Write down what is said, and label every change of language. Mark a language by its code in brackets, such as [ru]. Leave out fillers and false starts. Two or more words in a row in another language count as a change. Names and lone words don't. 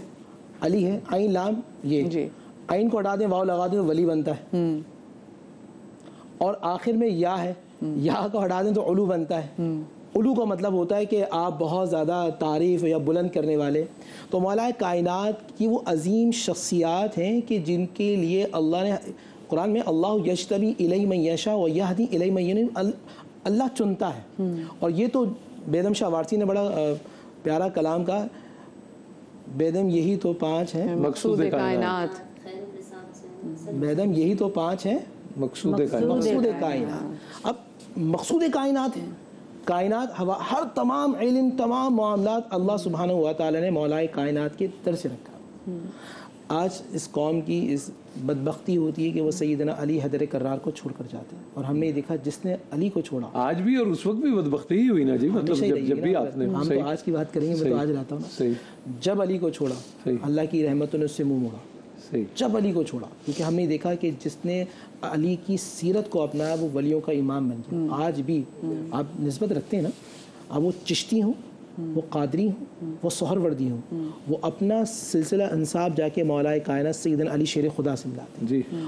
[ur] علی ہے، عین لام یہ، عین کو ہٹا دیں واو لگا دیں تو ولی بنتا ہے، اور آخر میں یا ہے، یا کو ہٹا دیں تو علو بنتا ہے. علو کا مطلب ہوتا ہے کہ آپ بہت زیادہ تعریف یا بلند کرنے والے. تو مولا کائنات کی وہ عظیم شخصیات ہیں کہ جن کے لیے اللہ نے قرآن میں [ar] اللہ یجتبی الی من یشاء و یہدی الی من ینیب، [ur] اللہ چنتا ہے. اور یہ تو بیدم شاہ وارسی نے بڑا پیارا کلام کا، بیدم یہی تو پانچ ہیں مقصود کائنات، بیدم یہی تو پانچ ہیں مقصود کائنات. اب مقصود کائنات ہے، کائنات ہر تمام علم تمام معاملات اللہ سبحانہ و تعالی نے مولا کائنات کے در سے رکھا. آج اس قوم کی اس بدبختی ہوتی ہے کہ وہ سیدنا علی حیدر کرار کو چھوڑ کر جاتے ہیں، اور ہم نے دیکھا جس نے علی کو چھوڑا آج بھی، اور اس وقت بھی بدبختی ہی ہوئی نا جی. مطلب جب بھی آپ نے، ہم تو آج کی بات کریں گے، میں تو آج رہتا ہوں نا، جب علی کو چھوڑا اللہ کی رحمتوں نے اس سے منہ موڑا. جب علی کو چھوڑا، کیونکہ ہم نے دیکھا کہ جس نے علی کی سیرت کو اپنایا وہ ولیوں کا امام بن گیا. آج بھی آپ نسبت رکھتے ہیں نا، اب وہ چشتی ہوں، وہ قادری ہوں، وہ سہروردی ہوں، وہ اپنا سلسلہ انساب جاکے مولائے کائنات سیدنا علی شیر خدا سے ملاتے ہیں جی.